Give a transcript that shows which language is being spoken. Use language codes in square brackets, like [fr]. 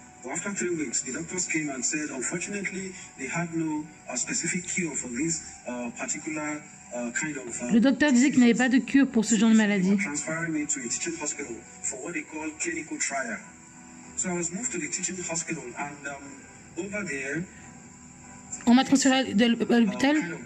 [en] After 3 weeks, the doctors came and said, unfortunately, they had no specific cure for this particular kind of. [fr] Le docteur disait qu'il n'avait pas de cure pour ce genre de maladie. [en] Transferring me to a teaching hospital for what they call clinical trial. So I was moved to the teaching hospital, and over there. [fr] On m'a transféré à l'hôpital.